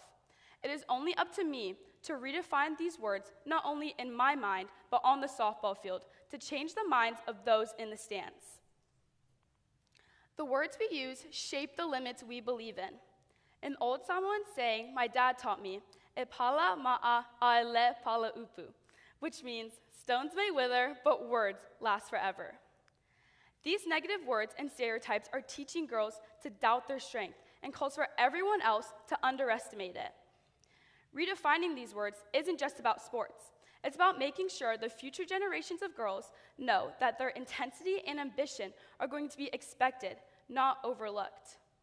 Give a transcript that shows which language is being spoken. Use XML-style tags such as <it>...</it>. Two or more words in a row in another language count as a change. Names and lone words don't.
<en>It is only up to me to redefine these words, not only in my mind, but on the softball field, to change the minds of those in the stands. The words we use shape the limits we believe in. An old Samoan saying my dad taught me,</en> <sm>"E pala ma'a aele pala upu,"</sm> <en>which means stones may wither, but words last forever. These negative words and stereotypes are teaching girls to doubt their strength and calls for everyone else to underestimate it. Redefining these words isn't just about sports. It's about making sure the future generations of girls know that their intensity and ambition are going to be expected, not overlooked.</en>